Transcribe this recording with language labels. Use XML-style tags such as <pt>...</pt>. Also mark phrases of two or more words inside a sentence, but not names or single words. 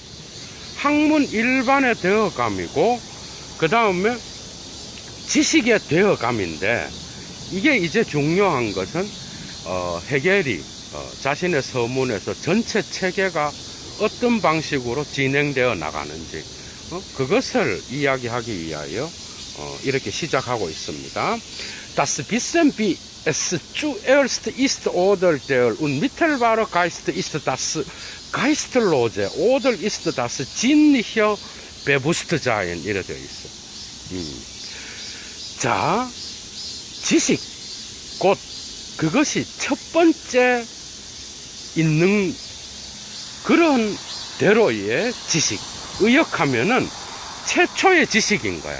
<ko>학문 일반의 되어감이고, 그 다음에 지식의 되어감인데, 이게 이제 중요한 것은 해겔이 자신의 서문에서 전체 체계가 어떤 방식으로 진행되어 나가는지 그것을 이야기하기 위하여 이렇게 시작하고 있습니다.</ko> <de>Das Wissen wie es zuerst ist oder der unmittelbare Geist ist das Geistlose oder ist das sinnliche Bewusstsein,</de> <ko>이래 되어 있어. 자, 지식, 곧 그것이 첫 번째 있는 그런 대로의 지식, 의역하면은 최초의 지식인 거야.</ko>